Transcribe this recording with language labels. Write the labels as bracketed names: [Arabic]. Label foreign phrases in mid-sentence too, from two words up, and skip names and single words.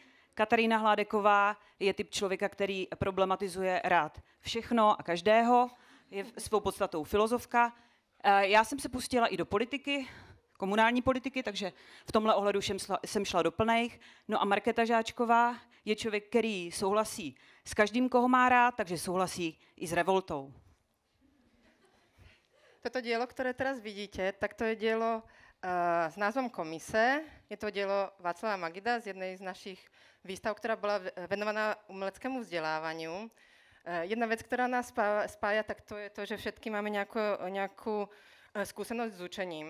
[Czech] Katarína Hladeková je typ člověka, který problematizuje rád všechno a každého, je svou podstatou filozofka. Já jsem se pustila i do politiky, komunální politiky, takže v tomhle ohledu jsem šla do plných. No a Markéta Žáčková je člověk, který souhlasí s každým, koho má rád, takže souhlasí i s revoltou. [Slovak] Toto dielo, ktoré teraz vidíte, tak to je dielo S názvom Komise. Je to dielo Václava Magida z jednej z našich výstav, ktorá bola venovaná umeleckému vzdelávaniu. Jedna vec, ktorá nás spája, tak to je to, že všetky máme nejakú skúsenosť s učením.